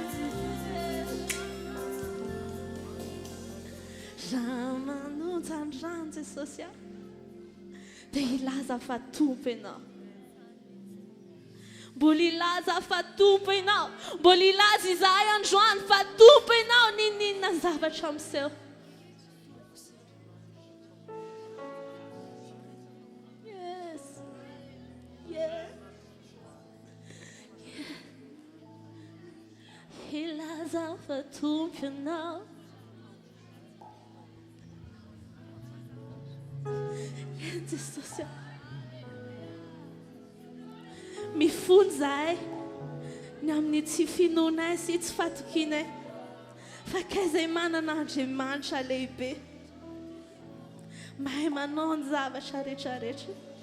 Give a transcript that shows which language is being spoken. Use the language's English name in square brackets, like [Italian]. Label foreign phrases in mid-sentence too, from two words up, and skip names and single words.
[Malagasy] Raha manonja ny rano Jesosy aho dia ilaza fa tompo ianao. Mbola ilaza fa tompo ianao. Mbola ilaza izahay androany fa tompo ianao ninina ny zavatra miseho. [English] Yes. Yeah. Yeah. [Malagasy] Ilaza fa tompo ianao. Jesosy mifony izahay ny amin'ny tsy finoanay sy tsy fatokianay fa ka izay manana Andriamanitra lehibe mahay manao ny zavatra rehetrarehetra.